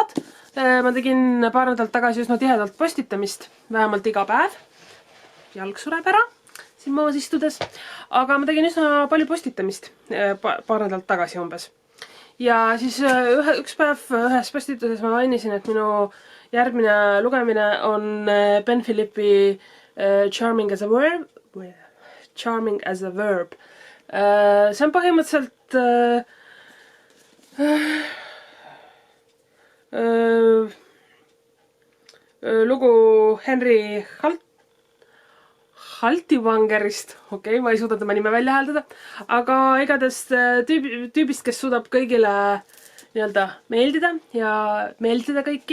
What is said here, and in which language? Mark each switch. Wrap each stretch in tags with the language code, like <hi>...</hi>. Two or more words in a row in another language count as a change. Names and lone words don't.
<et>Ma tegin paar nädalat tagasi üsna tihedalt postitamist, vähemalt iga päev. jalg sureb ära siin maas istudes, aga ma tegin üsna palju postitamist paar nädalat tagasi umbes. Ja siis üks päev ühes postituses ma mainisin, et minu järgmine lugemine on Ben Philippi Charming as a Verb. Charming as a Verb. See on põhimõtteliselt lugu Henry Haltivangerist, okei, ma ei suuda tema nime välja hääldada, aga igatahes tüübist, kes suudab kõigile nii-öelda meeldida ja meeldida kõiki.</et>